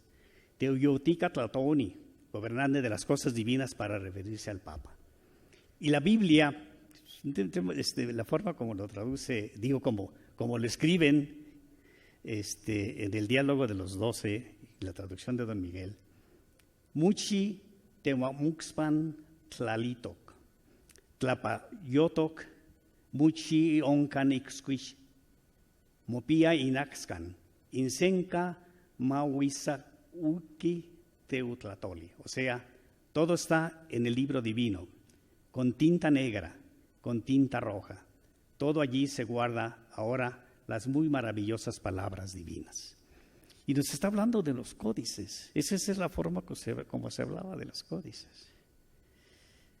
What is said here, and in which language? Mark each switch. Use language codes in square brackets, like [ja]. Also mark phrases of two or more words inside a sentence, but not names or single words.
[nah] Teuyotica Tlatoni, [es] gobernante de las cosas divinas para referirse al Papa. Y la Biblia, la forma como lo traduce, digo como lo escriben en el diálogo de los 12, la traducción de don Miguel, [nah] Muchi tewamuxpan tlalitok, tlapayotok, muchi onkan ixquish, mopia inaxcan, insenca mauisa uki teutlatoli. [es] O sea, todo está en el libro divino, con tinta negra, con tinta roja. Todo allí se guarda ahora las muy maravillosas palabras divinas. Y nos está hablando de los códices. Esa es la forma como se hablaba de los códices.